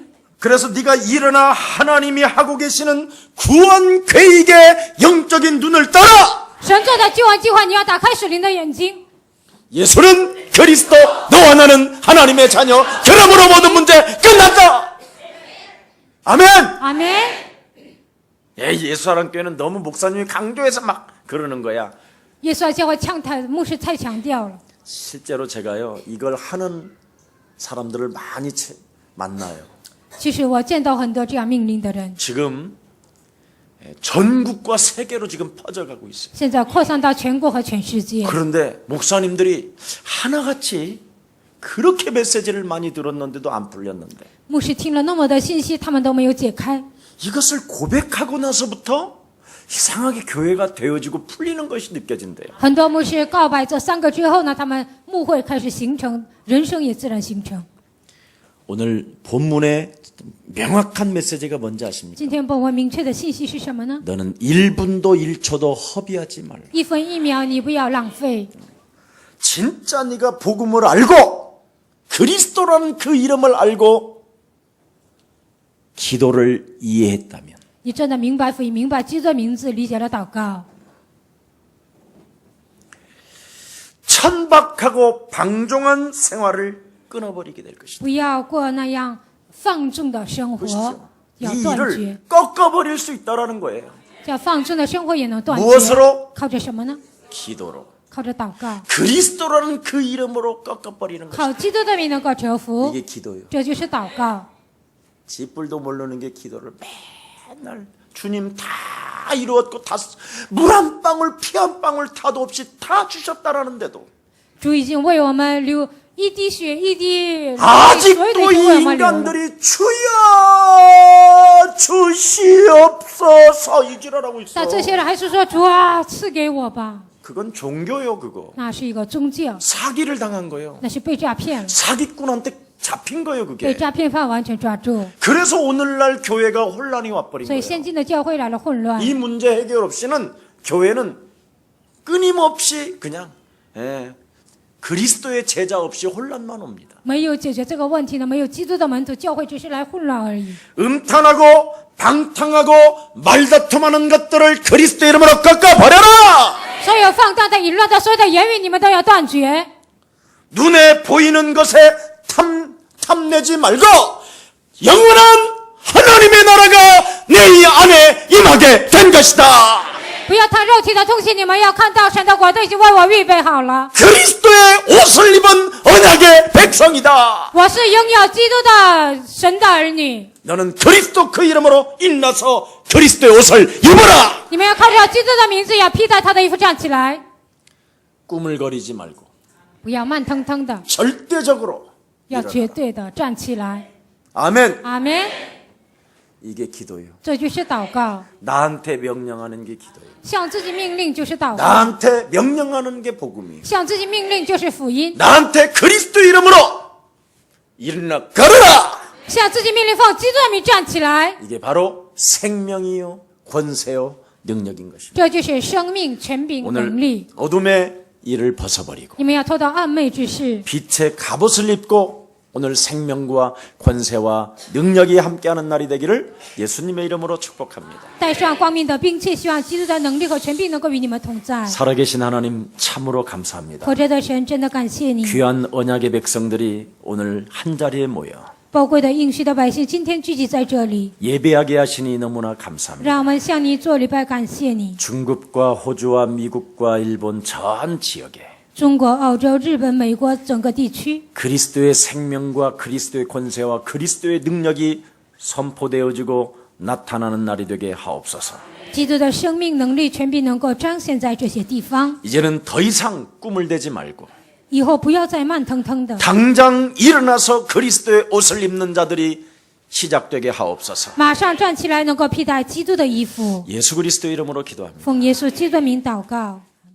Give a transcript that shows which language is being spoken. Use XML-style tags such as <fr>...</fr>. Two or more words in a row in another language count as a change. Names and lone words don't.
<ko>그래서 네가 일어나 하나님이 하고 계시는 구원 계획의 영적인 눈을 떠라.</ko> <zh>神做的救恩计划，你要打开属灵的眼睛。</zh> <ko>예수는 그리스도, 너와 나는 하나님의 자녀.</ko> <zh>그러므로 모든 문제 끝났다.</zh> <ko>아멘.</ko> <zh>阿门。</zh> <ko>예수사랑교회는 너무 목사님이 강조해서 막 그러는 거야.</ko> <zh>耶稣爱教会强太牧师太强调了。</zh> <ko>실제로 제가요 이걸 하는 사람들을 많이 만나요.</ko> <zh>其实我见到很多这样命令的人，</zh> <ko>지금 전국과 세계로 지금 퍼져가고 있어요.</ko> <zh>现在扩散到全国和全世界。</zh> <ko>그런데 목사님들이 하나같이 그렇게 메시지를 많이 들었는데도 안 풀렸는데</ko> <zh>牧师听了那么多信息，他们都没有解开。</zh> <ko>이것을 고백하고 나서부터 이상하게 교회가 되어지고 풀리는 것이 느껴진대요.</ko> <zh>很多牧师告白这3个之后呢，他们牧会开始形成，人生也自然形成。</zh> <ko>오늘 본문의 명확한 메시지가 뭔지 아십니까?</ko> <zh>今天本文明确的信息是什么呢？</zh> <ko>너는 1분도 1초도 허비하지 말라.</ko> <zh>1 分1秒你不要浪费。</zh> <ko>진짜 네가 복음을 알고 그리스도라는 그 이름을 알고 기도를 이해했다면</ko> <zh>你真的明白福音，明白基督的名字，理解了祷告，</zh> <ko>천박하고 방종한 생활을 끊어버리게 될 것이다.</ko> <zh>不要过那样放纵的生活， 要</zh> <ko>이</ko> <zh>断绝</zh> <ko>일을 。 꺾어버릴 수 있다라는 거예요.</ko> <zh>这样放纵的生活也能断绝。</zh> <ko>무엇으로?</ko> <zh>靠着什么呢？</zh> <ko>기도로.</ko> <zh>靠着祷告，</zh> <ko>그리스도라는 그 이름으로 꺾어버리는 것이다.</ko> <zh>靠基督的名能够折服，</zh> <ko>이게 기도예요.</ko> <zh>这就是祷告。</zh> <ko>지뿔도 모르는 게 기도를 맨날 주님 다 이루었고 다 물 한 방울 피 한 방울 타도 없이 다 주셨다라는데도</ko> <zh>主已经为我们流一滴血一滴泪，所有的</zh> <ko>아직도</ko> <zh>已经为</zh> <ko>이</ko> <zh>我们流了。</zh> <ko>인간들이 주여 주시옵소서 이지랄하고 있어.</ko> <zh>但这些人还是说主啊，赐给我吧，</zh> <ko>그건 종교요 그거.</ko> <zh>那是一个宗教，</zh> <ko>사기를 당한 거예요.</ko> <zh>那是被诈骗了，</zh> <ko>사기꾼한테 잡힌 거예요</ko> <zh>被</zh> <ko>그게.</ko> <zh>诈骗犯完全抓住，</zh> <ko>그래서 오늘날 교회가 혼란이 와버린</ko> <zh>所以</zh> <ko>거예요.</ko> <zh>现今的教会来了混乱。</zh> <ko>이 문제 해결 없이는 교회는 끊임없이 그냥 그리스도의 제자 없이 혼란만 옵니다.</ko> <zh>没有解决这个问题呢，没有基督的门徒，教会只是来混乱而已。</zh> <ko>음탕하고 방탕하고 말다툼하는 것들을 그리스도 이름으로 꺾어버려라.</ko> <zh>所有放荡的、淫乱的、所有的言语，你们都要断绝。</zh> <ko>눈에 보이는 것에 탐내지 말고 영원한 하나님의 나라가 내 안에 임하게 된 것이다.</ko> <zh>不要看肉体的东西，你们要看到神的国都已经为我预备好了。</zh> <ko>그리스도의 옷을 입은 언약의 백성이다.</ko> <zh>我是拥有基督的神的儿女。</zh> <ko>너는 그리스도 그 이름으로 일어나서 그리스도의 옷을 입어라.</ko> <zh>你们要靠着基督的名字，要披戴他的衣服站起来，</zh> <ko>꾸물거리지 말고</ko> <zh>不要慢腾腾的，</zh> <ko>절대적으로</ko> <zh>要绝对的站起来。</zh> <ko>아멘.</ko> <zh>阿门。</zh> <ko>이게 기도예요.</ko> <zh>这就是祷告，</zh> <ko>나한테 명령하는 게 기도예요.</ko> <zh>向自己命令就是祷告，</zh> <ko>나한테 명령하는 게 복음이에요.</ko> <zh>向自己命令就是福音，</zh> <ko>나한테 그리스도 이름으로 일어나 걸어라.</ko> <zh>向自己命令奉基督的名站起来，</zh> <ko>이게 바로 생명이요 권세요 능력인 것입니다.</ko> <zh>这就是生命、权柄、能</zh> <ko>오늘</ko> <zh>力。</zh> <ko>어둠의 일을 벗어버리고</ko> <zh>你们要脱到暗昧之事，</zh> <ko>빛의 갑옷을 입고 오늘 생명과 권세와 능력이 함께하는 날이 되기를 예수님의 이름으로 축복합니다.</ko> <zh>带上光明的兵器，希望基督的能力和权柄能够与你们同在。</zh> <ko>살아계신 하나님 참으로 감사합니다.</ko> <zh>活着的神，真的感谢你。</zh> <ko>귀한 언약의 백성들이 오늘 한자리에 모여</ko> <zh>宝贵的应许的百姓今天聚集在这里，</zh> <ko>예배하게 하시니 너무나 감사합니다.</ko> <zh>让我们向你做礼拜，感谢你。</zh> <ko>중국과 호주와 미국과 일본 전 지역에</ko> <zh>中国、澳洲、日本、美国整个地区，</zh> <ko>그리스도의 생명과 그리스도의 권세와 그리스도의 능력이 선포되어지고 나타나는 날이 되게 하옵소서.</ko> <zh>基督的生命、能力、权柄能够彰显在这些地方。</zh> <ko>이제는 더 이상 꿈을 대지 말고</ko> <zh>以后不要再慢腾腾的，</zh> <ko>당장 일어나서 그리스도의 옷을 입는 자들이 시작되게 하옵소서.</ko> <zh>马上站起来，能够披戴基督的衣服。</zh> <ko>예수 그리스도 이름으로 기도합니다.</ko> <zh>奉耶稣基督的名祷告。</zh>